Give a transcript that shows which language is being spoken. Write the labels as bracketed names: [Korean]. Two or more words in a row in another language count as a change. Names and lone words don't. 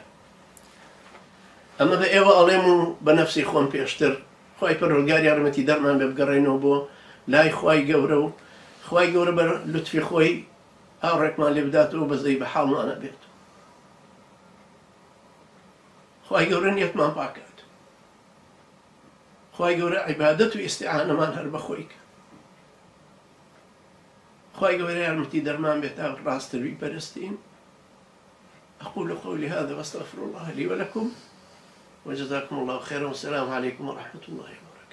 [Central Kurdish] ئەمە بە ئێوە ئەڵێم و بە نەفسی خۆم پێشتر خوای پەروەردگار یارمەتی دەرمان بێ بگەڕێنەوە بۆ لای خوای گەورە و خوای گەورە بە لوتفی خۆی ئاوڕێکمان لێ بداتەوە بەزەی بە حاڵمانە بێت. خوای گەورە نیەتمان پاکات، خوای گەورە عیبادەت و ئیستیعانەمان هەر بە خۆی کە، خوای گەورە یارمەتی دەرمان بێت تا ڕاستتر بیپەرستین. [Arabic] أقول قولي هذا وأستغفر الله لي ولكم وجزاكم الله خيرا والسلام عليكم ورحمة الله وبركاته.